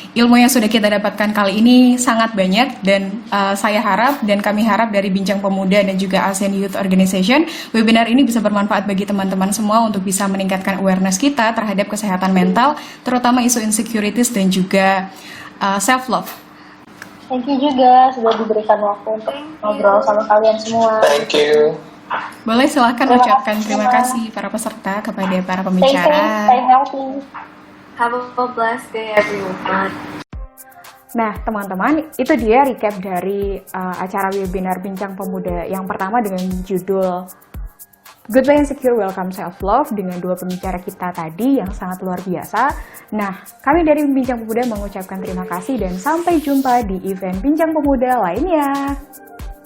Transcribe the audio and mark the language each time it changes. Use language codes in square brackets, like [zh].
[id] Ilmu yang sudah kita dapatkan kali ini sangat banyak, dan saya harap dan kami harap dari Bincang Pemuda dan juga ASEAN Youth Organization, webinar ini bisa bermanfaat bagi teman-teman semua untuk bisa meningkatkan awareness kita terhadap kesehatan mental, terutama isu insecurities dan juga self-love. [en] Thank you [id] juga sudah diberikan waktu untuk ngobrol sama kalian semua. [en] Thank you. [id] Boleh silahkan ucapkan terima kasih para peserta kepada para [en] Stay [id] pembicara. [en] safe, stay healthy. Have a blessed day everyone. [id] Nah, teman-teman, itu dia recap dari acara webinar Bincang Pemuda yang pertama dengan judul Goodbye Insecure, Welcome Self Love dengan dua pembicara kita tadi yang sangat luar biasa. Nah, kami dari Bincang Pemuda mengucapkan terima kasih dan sampai jumpa di event Bincang Pemuda lainnya.